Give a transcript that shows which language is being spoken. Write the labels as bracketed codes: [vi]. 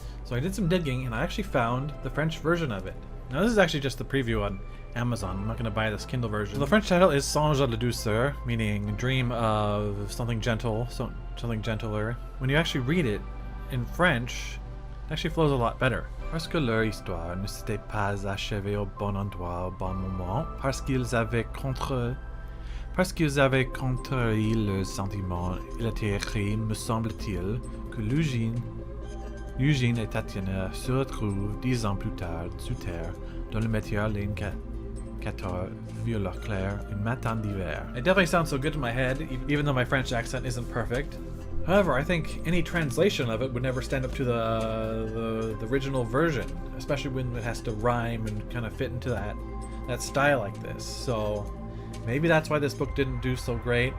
[en] So I did some digging and I actually found the French version of it. Now this is actually just the preview on Amazon. I'm not going to buy this Kindle version. So the French title is Songe à la douceur, meaning dream of something gentle, something gentler. When you actually read it in French, it actually flows a lot better. [fr] Parce que leur histoire ne s'était pas achevée au bon endroit au bon moment, parce qu'ils avaient contrari le sentiment, il a été écrit, me semble-t-il, que Eugène et Tatiana se retrouvent 10 ans plus tard sous terre, dans le métier laine 14 violet clair, un matin d'hiver. [en] It definitely sounds so good in my head, even though my French accent isn't perfect. However, I think any translation of it would never stand up to the original version, especially when it has to rhyme and kind of fit into that style like this. So maybe that's why this book didn't do so great.